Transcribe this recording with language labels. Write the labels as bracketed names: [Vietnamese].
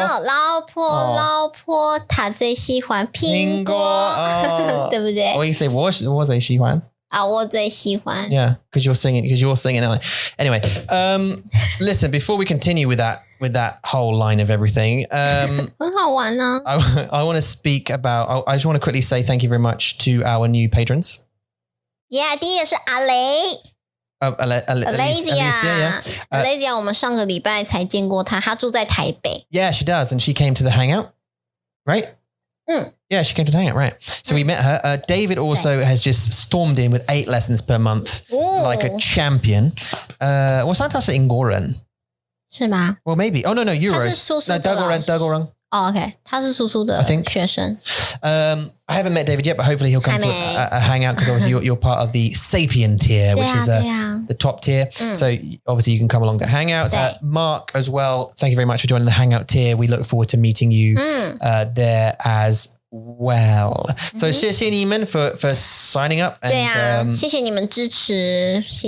[Chinese] No, 老婆，她最喜欢苹果，对不对？ [English] Or you say [Chinese] 我最喜欢。我最喜欢。 [English] Yeah, because you're singing. Anyway, listen. Before we continue with that whole line of everything, [Chinese] 很好玩呢。 [English] I want to speak about. I just want to quickly say thank you very much to our new patrons. [Chinese] Yeah, 第一个是阿雷。Alexia， 我们上个礼拜才见过她，她住在台北。 [English] Yeah, she does, and she came to the hangout, right? Yeah, she came to the hangout, right? So we met her. David also has just stormed in with 8 lessons per month, like a champion. [Chinese] 我想他是英国人，是吗？ [English] Well, maybe. Oh no, Euros. [Chinese] 他是叔叔的 No, 德国人。 OK， 他是叔叔的学生。 [English] I haven't met David yet, but hopefully he'll come to a hangout because obviously you're part of the Sapien tier, which is the top tier. So obviously you can come along to hangouts. Mark as well, thank you very much for joining the hangout tier. We look forward to meeting you there as well. So [Chinese] 谢谢你们 [English] for signing up and [Chinese] 对啊，谢谢你们支持，谢谢